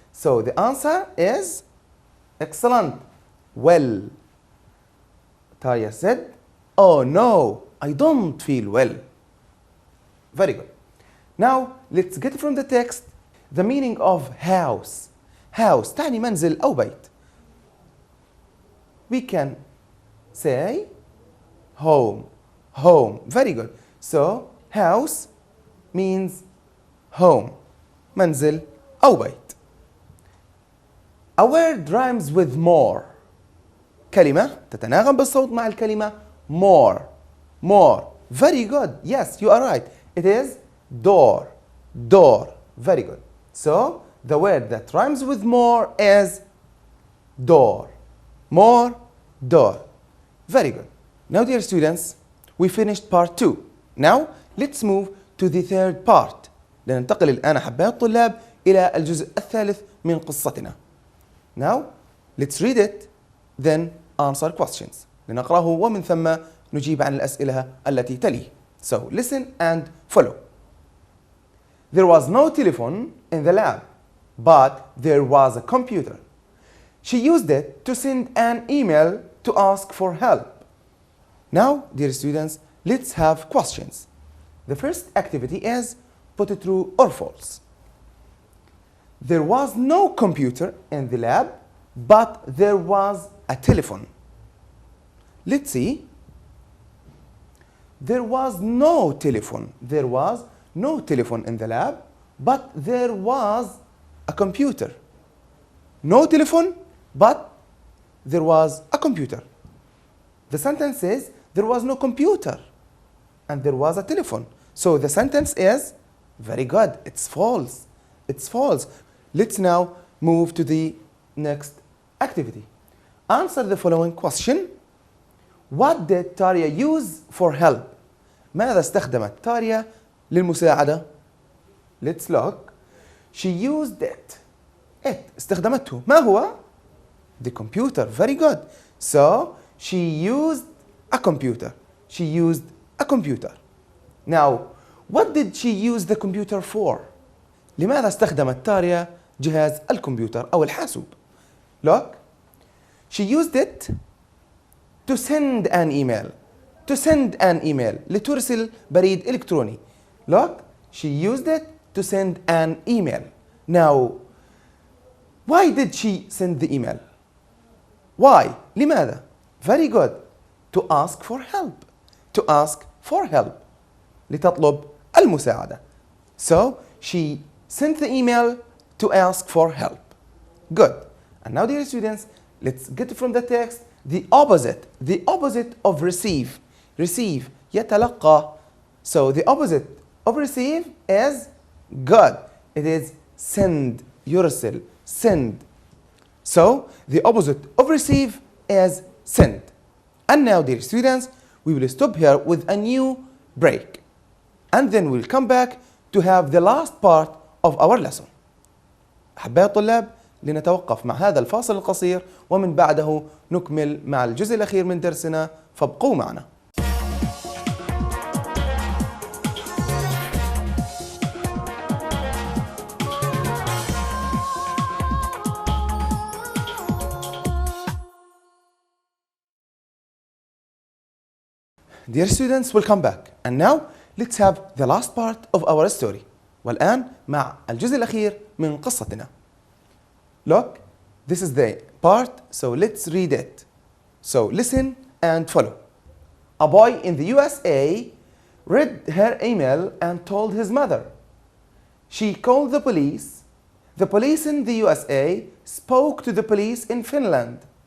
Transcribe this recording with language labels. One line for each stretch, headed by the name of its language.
English: So the answer is excellent. Well. Tarya said, oh no, I don't feel well. Very good. Now let's get from the text the meaning of house.
Arabic: House تعني منزل أو بيت.
English: We can say home. Home. Very good. So house means home.
Arabic: منزل أو بيت.
English: A word rhymes with more.
Arabic: كلمة تتناغم بالصوت مع الكلمة more.
English: More. Very good. Yes, you are right. It is door. Door. Very good. So, the word that rhymes with more is door. More, door. Very good. Now, dear students, we finished part 2. Now, let's move to the third part.
Arabic: لننتقل الآن أحباء الطلاب إلى الجزء الثالث من قصتنا.
English: Now, let's read it, then answer questions.
Arabic: لنقرأه ومن ثم نجيب عن الأسئلة التي تليه.
English: So, listen and follow. There was no telephone in the lab, but there was a computer. She used it to send an email to ask for help. Now, dear students, let's have questions. The first activity is put it true or false. There was no computer in the lab, but there was a telephone. Let's see. There was no telephone. There was no telephone in the lab, but there was a computer. No telephone, but there was a computer. The sentence says there was no computer and there was a telephone. So the sentence is very good. It's false. It's false. Let's now move to the next activity. Answer the following question. What did Tarya use for help?
Arabic: ماذا استخدمت تاريا للمساعدة؟
English: Let's look. She used it.
Arabic: استخدمته. ما هو؟
English: The computer. Very good. So, she used a computer. She used a computer. Now, what did she use the computer for?
Arabic: لماذا استخدمت تاريا جهاز الكمبيوتر أو الحاسوب؟
English: Look. She used it to send an email. To send an email.
Arabic: لترسل بريد إلكتروني.
English: Look. She used it to send an email. Now, why did she send the email? Why?
Arabic: لماذا?
English: Very good. To ask for help. To ask for help.
Arabic: لتطلب المساعدة.
English: So, she sent the email to ask for help. Good. And now, dear students, let's get from the text the opposite. The opposite of receive. Receive.
Arabic: يتلقى.
English: So, the opposite of receive is good. It is send.
Arabic: يرسل.
English: Send. So, the opposite of receive is send. And now, dear students, we will stop here with a new break. And then we'll come back to have the last part of our lesson.
Arabic: أحباء الطلاب، لنتوقف مع هذا الفاصل القصير ومن بعده نكمل مع الجزء الأخير من درسنا، فابقوا معنا.
English: Dear students, welcome back. And now let's have the last part of our story.
Arabic: والآن مع الجزء الأخير من قصتنا.
English: Look, this is the part, so let's read it. So listen and follow. A boy in the USA read her email and told his mother. She called the police. The police in the USA spoke to the police in Finland.